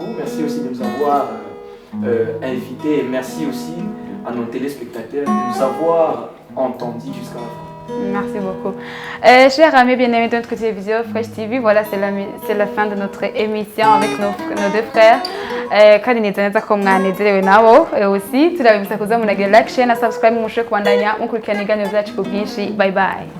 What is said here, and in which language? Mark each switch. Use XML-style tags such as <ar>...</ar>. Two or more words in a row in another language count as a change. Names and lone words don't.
<fr>Merci aussi de nous avoir invités. Et merci aussi à nos téléspectateurs de nous avoir entendus jusqu'à la fin. Merci beaucoup. Chers amis bien-aimés de notre télévision Fresh TV, voilà, c'est la fin de notre émission avec nos deux frères.</fr> <rn>Kandi neza ko mwanezerewe nabo aussi turabibutsa kuza munagira</rn> <en>like, share</en> <rn>na subscribe mushe kubandanya mukurikirana ibiganiro byacu ku bwinshi.</rn> <en>Bye bye.</en>